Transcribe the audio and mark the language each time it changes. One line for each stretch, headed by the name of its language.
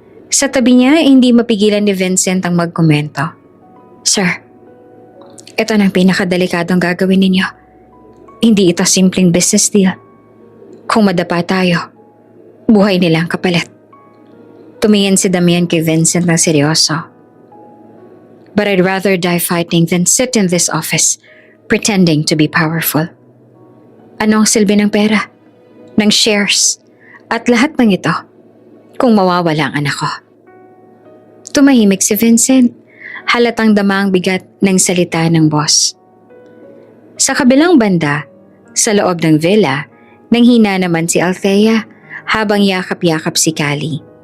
Filipino: Sa tabi niya, hindi mapigilan ni Vincent ang magkomento. Sir, ito na ang pinakadelikadong gagawin ninyo. Hindi ito simpleng business deal. Kung madapa tayo, buhay nila ang kapalit. Tumingin si Damian kay Vincent ng seryoso.
English: But I'd rather die fighting than sit in this office pretending to be powerful.
Filipino: Ano ang silbi ng pera, ng shares, at lahat ng ito kung mawawala ang anak ko? Tumahimik si Vincent, halatang dama ang bigat ng salita ng boss. Sa kabilang banda, sa loob ng villa, nanghina naman si Althea habang yakap-yakap si Callie.